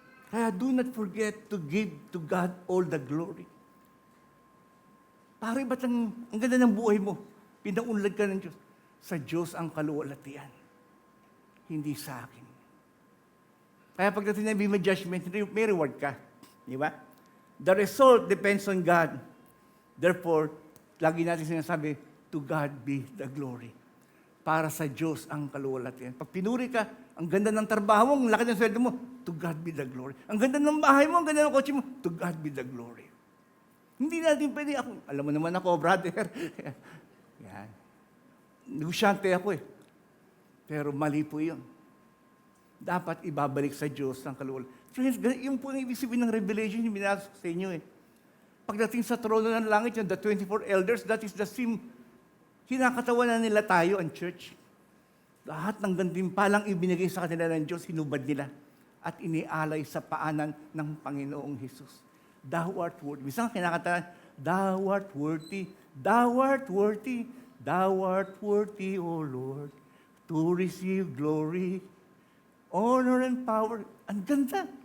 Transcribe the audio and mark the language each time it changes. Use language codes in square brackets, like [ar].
[en] Kaya do not forget to give to God all the glory. [tl] Pare, ba't ang ganda ng buhay mo? Pinaunlad ka ng Diyos. Sa Diyos ang kaluwalhatian. Hindi sa akin. Kaya pagdating ng bima judgment, may reward ka. Di ba? [en] The result depends on God. Therefore, [tl] lagi natin sinasabi, [en] to God be the glory. [tl] Para sa Diyos ang kaluwalhatian. Pag pinuri ka, ang ganda ng trabaho mo, ang laki ng sweldo mo, [en] to God be the glory. [tl] Ang ganda ng bahay mo, ang ganda ng kotse mo, [en] to God be the glory. [tl] Hindi natin pwede ako. Alam mo naman ako, brother. Yan. Negosyante ako eh. Pero mali po yun. Dapat ibabalik sa Diyos ang kaluwalhatian. Friends, yung po ang ibig sabihin ng Revelation, yung binasa ko sa inyo eh. Pagdating sa trono ng langit, yung [en] the 24 elders, that is the same. [tl] Kinakatawan na nila tayo, ang church. Lahat ng gantimpalang ibinigay sa kanila ng Diyos, hinubad nila at inialay sa paanan ng Panginoong Hesus. [en] Thou art worthy. [tl] Minsan kinakataan, [en] Thou art worthy, Thou art worthy, Thou art worthy, O Lord, to receive glory, honor, and power. [tl] Ang ganda.